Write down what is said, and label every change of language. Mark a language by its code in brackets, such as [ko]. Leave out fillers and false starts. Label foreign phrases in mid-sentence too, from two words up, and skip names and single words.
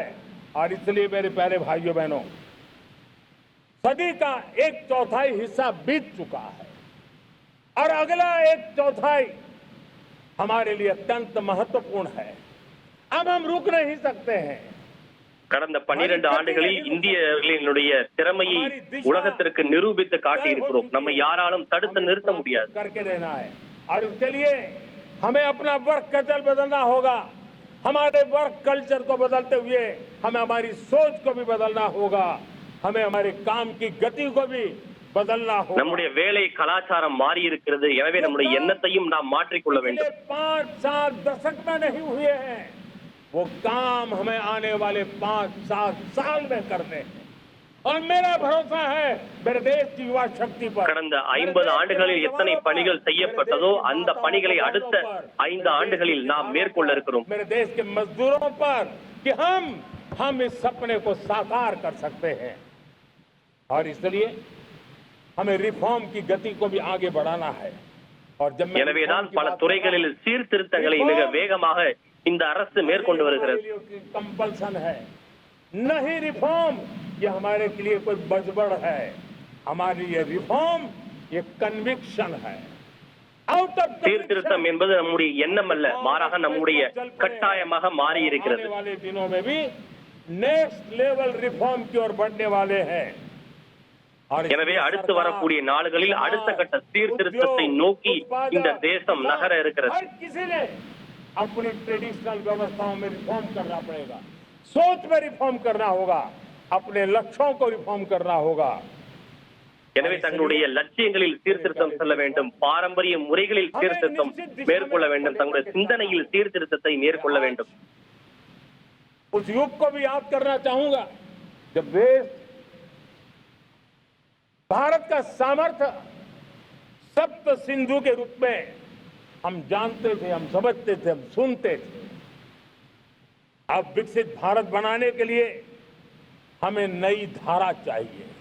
[hi] और इसलिए मेरे प्यारे भाइयों बहनों, सदी का 1/4 हिस्सा बीत चुका है और अगला 1/4 हमारे लिए अत्यंत महत्वपूर्ण है. अब हम रुक नहीं सकते हैं. [ta] கடந்த 12 ஆண்டுகளில் இந்தியர்களினுடைய திறமையை உலகத்திற்கு நிரூபித்து காட்டி இருக்கிறோம். நம்ம யாராலும் தடுத்து நிறுத்த முடியாது. [hi] करके रहना है और इसके लिए हमें अपना [en] work culture [hi] बदलना होगा. हमारे [en] work culture [hi] को बदलते हुए हमें हमारी सोच को भी बदलना होगा. हमें हमारे काम की गति को भी बदलना होगा. [ta] நம்முடைய வேலை கலாச்சாரம் மாறி இருக்கிறது. எனவே நம்முடைய எண்ணத்தையும் நாம் மாற்றிக்கொள்ள வேண்டும். [hi] 5-7 दशक में नहीं हुए हैं, वो काम हमें आने वाले 5-7 साल में करने हैं. और मेरा भरोसा है मेरे देश की युवा शक्ति पर. [ta] கடந்த 50 ஆண்டுகளில் எத்தனை பணிகள் செய்யப்பட்டதோ அந்த பணிகளை அடுத்த 5 ஆண்டுகளில் நாம் மேற்கொள்ள இருக்கிறோம். [hi] मेरे देश के मजदूरों पर कि हम इस सपने को साकार कर सकते हैं. और इसलिए हमें रिफॉर्म की गति को भी आगे बढ़ाना है. और जब मैं [ta] எனவேதான் பல துறைகளில் சீர்திருத்தங்களை மிக வேகமாக இந்த அரசு மேற்கொண்டு வருகிறது. [hi] कंपल्सन है, नहीं रिफॉर्म ये हमारे के लिए कोई बजबड़ है. हमारी ये रिफॉर्म ये कन्विक्शन है. [ta] சீர்திருத்தம் என்பது நம்முடைய எண்ணம் அல்ல, மாறாக நம்முடைய கட்டாயமாக மாறி இருக்கிறது. [hi] आने वाले दिनों में भी [en] next level reform [hi] की ओर बढ़ने वाले हैं. [ta] எனவே அடுத்து வரக்கூடிய நாடுகளில் அடுத்த கட்ட சீர்திருத்தத்தை நோக்கி இந்த தேசம் நகர இருக்கிறது. [hi] हर किसी ने अपनी ट्रेडिशनल व्यवस्थाओं में रिफॉर्म करना पड़ेगा, सोच में रिफॉर्म करना होगा, अपने लक्ष्यों को रिफॉर्म करना होगा. [ta] எனவே தங்களுடைய லட்சியங்களில் சீர்திருத்தம் செல்ல வேண்டும், பாரம்பரிய முறைகளில் சீர்திருத்தம் மேற்கொள்ள வேண்டும், தங்களுடைய சிந்தனையில் சீர்திருத்தத்தை மேற்கொள்ள வேண்டும். [hi] उस युग को भी याद करना चाहूंगा जब देश भारत का सामर्थ्य सप्त सिंधु के रूप में हम जानते थे, हम समझते थे, हम सुनते थे. अब विकसित भारत बनाने के लिए हमें नई धारा चाहिए.